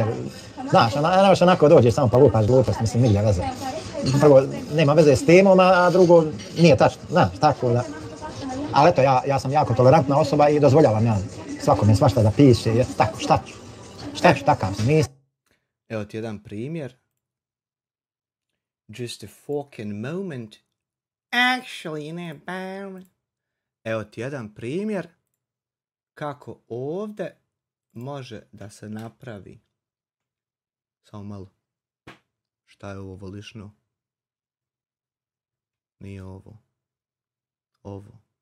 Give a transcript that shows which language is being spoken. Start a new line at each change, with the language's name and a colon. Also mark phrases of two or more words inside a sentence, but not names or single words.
Bosnian: Znaš, nemaš onako dođeš samo pa lupaš glupost, mislim, nigdje veze. Prvo, nema veze s temom, a drugo, nije tačno, znaš, tako da. Ali eto, ja sam jako tolerantna osoba i dozvoljavam ja svakome svašta da piše, jer tako, šta ću, takav sam, nisam. Evo ti jedan primjer.
English: Just a fucking moment. Actually,
Bosnian: ne, bam. Evo ti jedan primjer kako ovdje može da se napravi. Samo malo. Šta je ovo volišno? Nije ovo. Ovo.